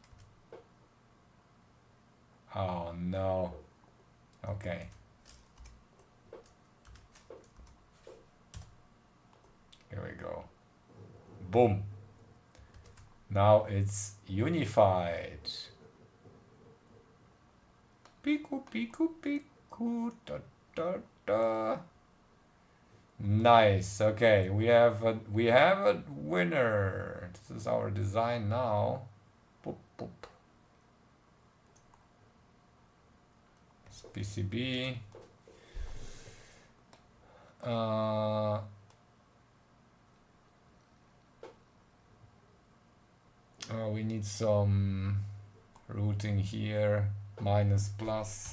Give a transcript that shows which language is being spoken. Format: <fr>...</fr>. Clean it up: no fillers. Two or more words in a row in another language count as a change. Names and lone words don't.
<en>Oh no. Okay. Here we go. Boom. Now it's unified. Piku piku piku da da da. Nice. Okay, we have a winner. This is our design now. Boop, boop. PCB. We need some routing here, minus plus.</en>